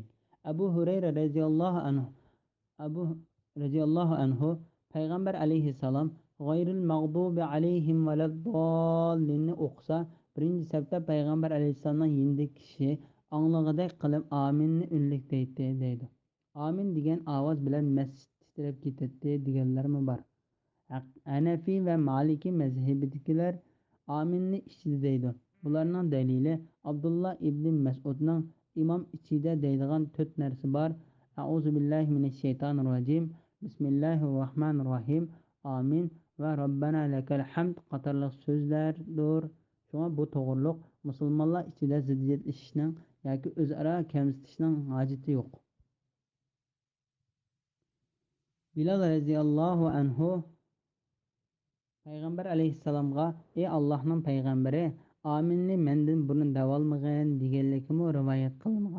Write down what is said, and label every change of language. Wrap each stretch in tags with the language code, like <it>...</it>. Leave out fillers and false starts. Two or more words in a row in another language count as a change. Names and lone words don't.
<uz>Abu Hurayra</uz> <ar>رضي الله عنه</ar> <uz>payg'ambar alayhissalom</uz> <ar>غير المغضوب عليهم ولا الضالين</ar> <uz>o'qisa, birinchi safda payg'ambar alayhissalomning yindagi kishi anglag'idek qilib aminni unlik deydi. Amin degan ovoz bilan masjid titrab ketadi deganlarmi bor. Hanafiy va Maliki mazhabidagilar aminni ichida deydi. Bularning dalili Abdullah ibn Mas'udning imom ichida deydigan 4 narsa bor.</uz> <ar>أعوذ بالله من الشيطان الرجيم. بسم الله الرحمن الرحيم.</ar> <uz>Amin va</uz> <ar>ربنا لك الحمد</ar> <uz>qatorliq so'zlardir. Shunga bu to'g'riliq musulmonlar ichida ziddiyatlashishning yoki o'zaro kamsitishning hojati yo'q. Bilal</uz> <ar>رضي الله عنه</ar> <uz>payg'ambar alayhissalomga: "Ey Allohning payg'ambari, aminni mendan burun davolmagan" deganligini rivoyat qilingan.</uz>